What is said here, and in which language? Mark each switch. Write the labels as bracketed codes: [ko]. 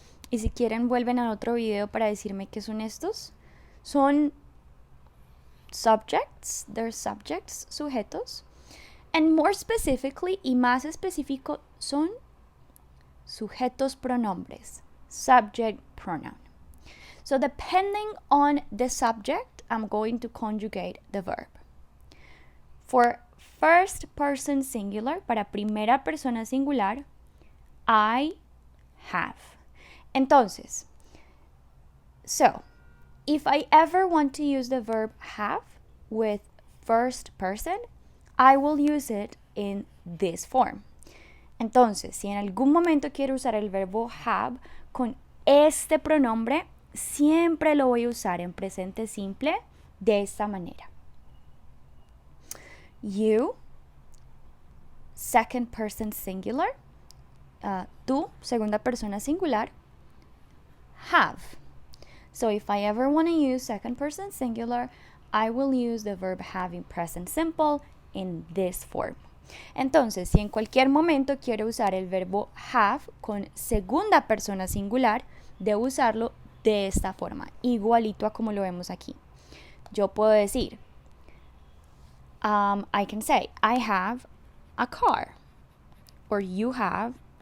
[es] Y si quieren vuelven a otro video para decirme qué son estos. Son subjects. [en] They're subjects, [es] sujetos. [en] And more specifically, [es] y más específico, son sujetos pronombres. [en] Subject pronoun. So depending on the subject, I'm going to conjugate the verb. For first person singular, [es] para primera persona singular, [en] I have. [es] Entonces, [en] so, if I ever want to use the verb have with first person, I will use it in this form. [es] Entonces, si en algún momento quiero usar el verbo have con este pronombre, siempre lo voy a usar en presente simple de esta manera. [en] You, second person singular. [es] Tú, segunda persona singular. Have. [en] So if I ever want to use second person singular, I will use the verb have in present simple in this form. [es] Entonces, si en cualquier momento quiero usar el verbo have con segunda persona singular, debo usarlo de esta forma, igualito a como lo vemos aquí. Yo puedo decir, [en] I can say, I have a car, or you have